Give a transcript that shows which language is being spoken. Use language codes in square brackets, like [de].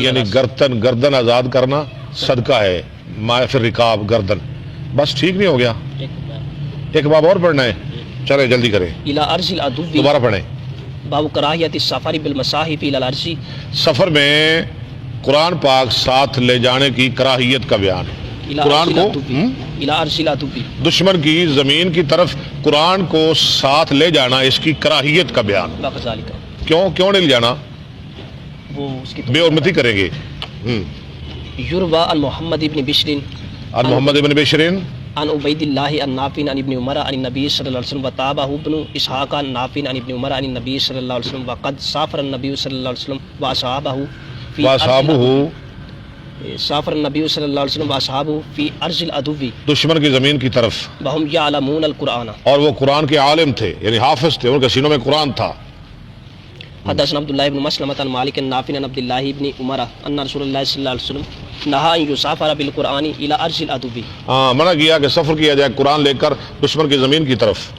[ur] یعنی گردن آزاد کرنا صدقہ ہے. [ar] ما فی الرکاب [ur] گردن. بس ٹھیک نہیں ہو گیا، ایک باب اور پڑھنا ہے. چلے جلدی کریں. [ar] إلى أرض العدو. [ur] دوبارہ پڑھیں. [ar] باو کراہیت السفر بالمصاحف إلى الأرض. [ur] سفر میں قرآن پاک ساتھ لے جانے کی کراہیت کا بیان. قرآن کو دشمن کی زمین کی طرف قرآن کو ساتھ لے جانا، اس کی کراہیت کا بیان. کیوں نہیں لے جانا؟ بے حرمتی کریں گے. [ar] یروى عن محمد بن بشر عن محمد بن بشر عن عبید اللہ عن نافع عن ابن عمر عن النبی صلی اللہ علیہ وسلم وتابعه ابن اسحاق عن نافع عن ابن عمر عن النبی صلی اللہ علیہ وسلم وقد سافر النبی صلی اللہ علیہ وسلم واصحابہ سافر النبی صلی اللہ علیہ وسلم واصحابہ فی ارض العدو. [ur] دشمن کی زمین کی طرف. [ar] وهم یعلمون القرآن. [ur] اور وہ قرآن کے عالم تھے، یعنی حافظ تھے، ان کے سینوں میں قرآن تھا. [ar] حدثنا عبد الله بن مسلمة عن مالك النافع عن عبد الله بن عمر ان رسول الله صلی اللہ علیہ وسلم نہا ان یسافر بالقرآن الى ارض العدو. [ur] منع کیا کہ سفر کیا جائے قرآن لے کر دشمن کی زمین کی طرف.